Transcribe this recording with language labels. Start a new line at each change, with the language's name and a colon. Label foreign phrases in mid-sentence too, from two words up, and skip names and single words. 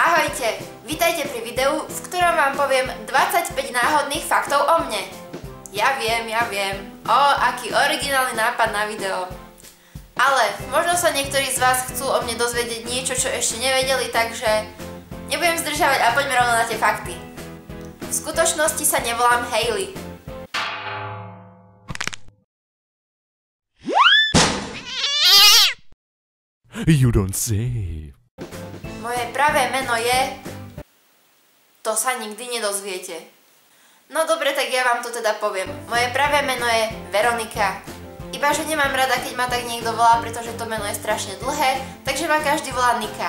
Slovak: Ahojte, vítajte pri videu, v ktorom vám poviem 25 náhodných faktov o mne. Ja viem. Aký originálny nápad na video. Ale možno sa niektorí z vás chcú o mne dozvedieť niečo, čo ešte nevedeli, takže nebudem zdržávať a poďme rovno na tie fakty. V skutočnosti sa nevolám Hailey.
English: You don't say.
Slovak: Moje pravé meno je... To sa nikdy nedozviete. No dobre, tak ja vám to teda poviem. Moje pravé meno je Veronika. Ibaže nemám rada, keď ma tak niekto volá, pretože to meno je strašne dlhé, takže ma každý volá Nika.